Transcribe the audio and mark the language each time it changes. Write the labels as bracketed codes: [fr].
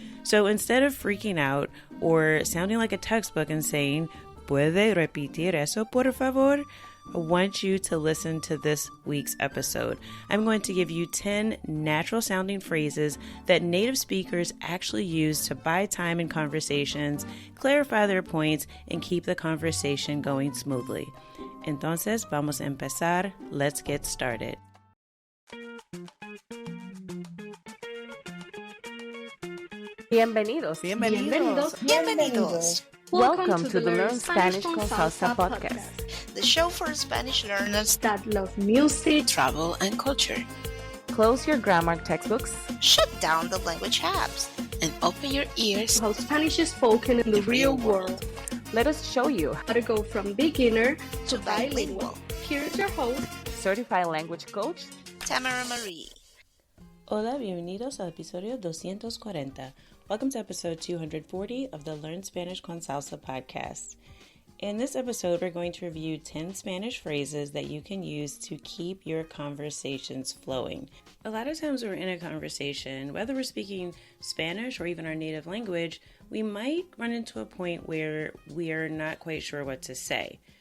[en] So instead of freaking out or sounding like a textbook and saying, [es] Puede repetir eso, por favor? [en] I want you to listen to this week's episode. I'm going to give you 10 natural sounding phrases that native speakers actually use to buy time in conversations, clarify their points, and keep the conversation going smoothly. [es] Entonces, vamos a empezar. [en] Let's get started. [es] Bienvenidos. [en] Welcome to the Learn Spanish con Salsa podcast, the show for Spanish learners that love music, travel, and culture. Close your grammar textbooks, shut down the language apps, and open your ears to how Spanish is spoken in the real world. Let us show you how to go from beginner to bilingual. Here's your host, certified language coach, Tamara Marie. [es] Hola, bienvenidos al episodio 240. [en] Welcome to episode 240 of the Learn Spanish con Salsa podcast. In this episode, we're going to review 10 Spanish phrases that you can use to keep your conversations flowing. A lot of times we're in a conversation, whether we're speaking Spanish or even our native language, we might run into a point where we are not quite sure what to say.